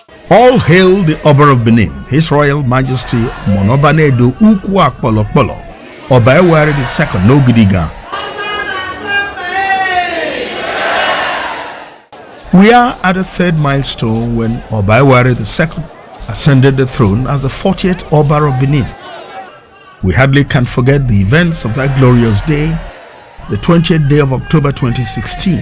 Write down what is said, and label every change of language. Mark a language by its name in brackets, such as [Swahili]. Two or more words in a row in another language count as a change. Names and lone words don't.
[English] All hail the Oba of Benin, His Royal Majesty Monobanedo Ukwu Akpolokpolo, Oba Ewari II Nogidiga. We are at the third milestone when Oba Ewari II ascended the throne as the 40th Oba of Benin. We hardly can forget the events of that glorious day, the 20th day of October 2016.